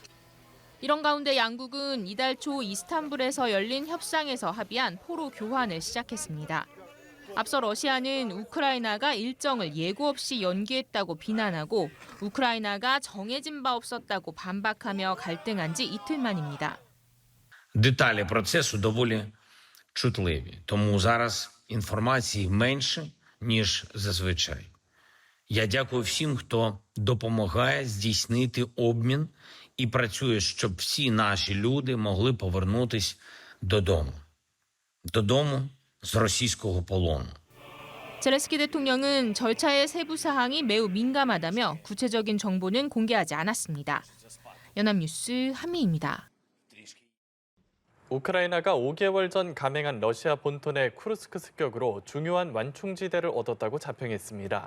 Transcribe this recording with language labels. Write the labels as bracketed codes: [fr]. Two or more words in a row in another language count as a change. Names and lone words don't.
[ko] 이런 가운데 양국은 이달 초 이스탄불에서 열린 협상에서 합의한 포로 교환을 시작했습니다. 앞서 러시아는 우크라이나가 일정을 예고 없이 연기했다고 비난하고 우크라이나가 정해진 바 없었다고 반박하며 갈등한 지 이틀 만입니다. [uk] Деталі процесу доволі чутливі, тому зараз інформації менше, ніж зазвичай. Я дякую всім, хто допомагає здійснити обмін і працює, щоб всі наші люди могли повернутись додому. Додому з російського полону. [ko] 제레스키 대통령은 절차의 세부 사항이 매우 민감하다며 구체적인 정보는 공개하지 않았습니다. 연합뉴스 한미입니다. 우크라이나가 5개월 전 감행한 러시아 본토의 쿠르스크 습격으로 중요한 완충지대를 얻었다고 자평했습니다.